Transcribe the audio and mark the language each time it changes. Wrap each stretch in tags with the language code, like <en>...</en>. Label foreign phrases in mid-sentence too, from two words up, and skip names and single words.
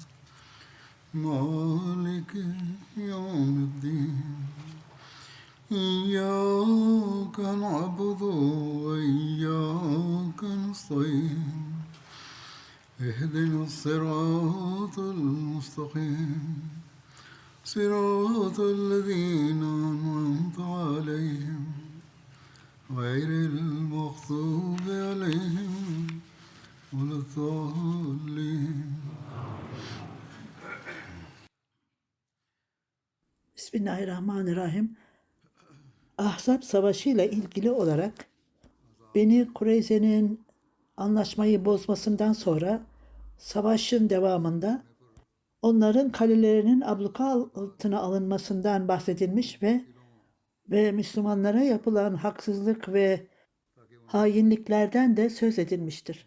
<ar>مالك يوم الدين إياك نعبد وإياك نستعين اهدنا الصراط المستقيم صراط الذين أنعمت عليهم غير المغضوب عليهم ولا الضالين. Bismillahirrahmanirrahim.</ar> <tr>Ahzab Savaşı ile ilgili olarak Beni Kureyze'nin anlaşmayı bozmasından sonra savaşın devamında onların kalelerinin abluka altına alınmasından bahsedilmiş ve Müslümanlara yapılan haksızlık ve hainliklerden de söz edilmiştir.</tr>